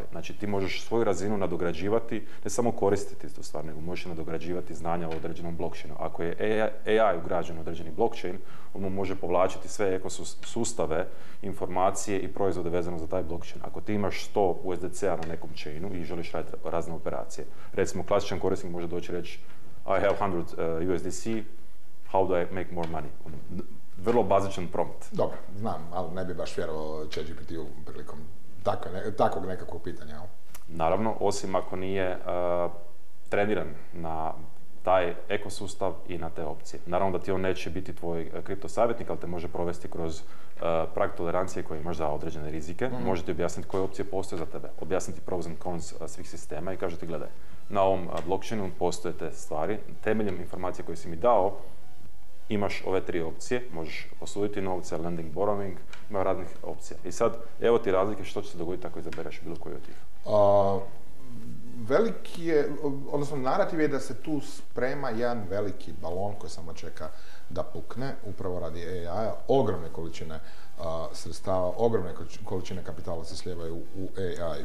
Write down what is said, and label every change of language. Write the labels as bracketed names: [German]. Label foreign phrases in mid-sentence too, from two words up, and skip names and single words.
[Croatian] Znači, ti možeš svoju razinu nadograđivati, ne samo koristiti tu stvar, nego možeš nadograđivati znanja o određenom blockchainu. Ako je AI ugrađen u određeni blockchain, on mu može povlačiti sve ekosustave, informacije i proizvode vezano za taj blockchain. Ako ti imaš 100 USDC-a na nekom chainu i želiš raditi razne operacije, recimo klasičan korisnik može doći reći [English] I have 100 USDC, how do I make more money? [Croatian] Vrlo bazičan prompt. Dobro, znam, ali ne bi baš vjerovao ChatGPT-u prilikom takvog nekakvog pitanja. Naravno, osim ako nije treniran na taj ekosustav i na te opcije. Naravno da ti on neće biti tvoj kripto savjetnik, ali te može provesti kroz prag tolerancije koji imaš za određene rizike. Može ti objasniti koje opcije postoje za tebe, objasniti [English] pros and cons [Croatian] svih sistema i kaže ti gledaj, na ovom blockchainu postoje te stvari, temeljem informacije koje si mi dao, imaš ove 3 opcije, možeš posuditi novce, [English] lending, borrowing, [Croatian] ima raznih opcija. I sad, evo ti razlike što će se dogoditi ako izabereš bilo koju od tih. Veliki je, odnosno narativ je da se tu sprema jedan veliki balon koji samo čeka da pukne, upravo radi AI-a, ogromne količine sredstava, ogromne količine kapitala se slijevaju u AI.